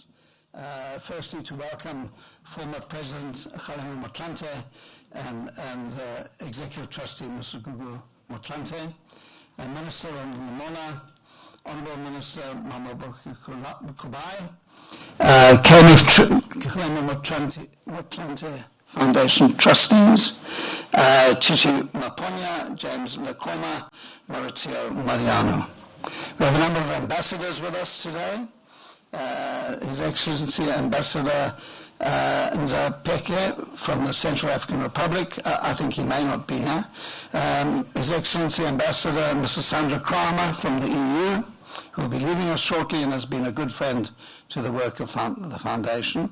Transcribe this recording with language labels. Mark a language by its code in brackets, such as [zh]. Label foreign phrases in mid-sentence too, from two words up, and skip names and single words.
[en] Firstly, to welcome former President Kgalema Motlanthe and Executive Trustee Mr. Kgalema Motlanthe, Minister Lamola, Honourable Minister Mamobuku Kubai, Kgalema Motlanthe Foundation Trustees, Chichi Maponya, James Lekoma, Maurizio Mariano. We have a number of ambassadors with us today. His Excellency Ambassador Nza Peke from the Central African Republic. I think he may not be here. His Excellency Ambassador Mrs. Sandra Kramer from the EU, who will be leaving us shortly and has been a good friend to the work of the Foundation.